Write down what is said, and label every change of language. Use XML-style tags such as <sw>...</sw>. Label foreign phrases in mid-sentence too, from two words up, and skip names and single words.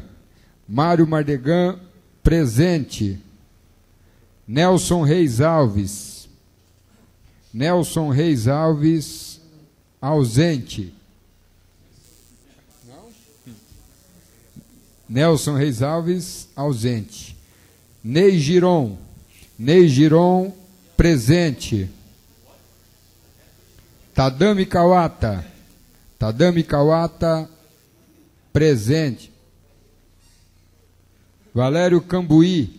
<pt>Mário Mardegan, presente. Nelson Reis Alves. Nelson Reis Alves, ausente. Nelson Reis Alves, ausente. Ney Giron. Ney Giron, presente. Tadami Kawata. Tadami Kawata, presente. Valério Cambuí.</pt>